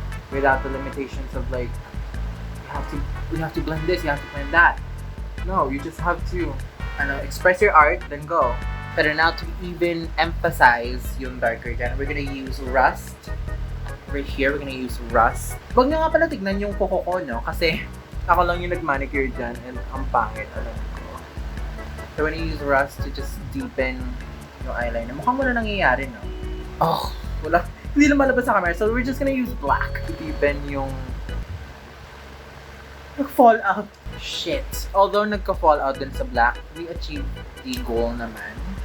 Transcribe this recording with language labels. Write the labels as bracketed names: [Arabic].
[English] Without the limitations of like, you have to blend this, you have to blend that. No, you just have to express your art, then go. But now to even emphasize yung darker dyan, we're gonna use rust. Right here, we're gonna use rust. [Filipino] Huwag nyo nga pala tignan yung kuko ko, no? Kasi ako lang yung nag-manicure dyan and ang pangit, alam ko. [English] So we're gonna use rust to just deepen yung eyeliner. [Filipino] Mukhang wala nangyayari, no? Oh, wala. Hindi na malabas sa camera. [English] So we're just gonna use black to deepen yung nag-fallout. Shit. Although [Filipino] nagka-fallout din sa [English] black, we achieved the goal naman.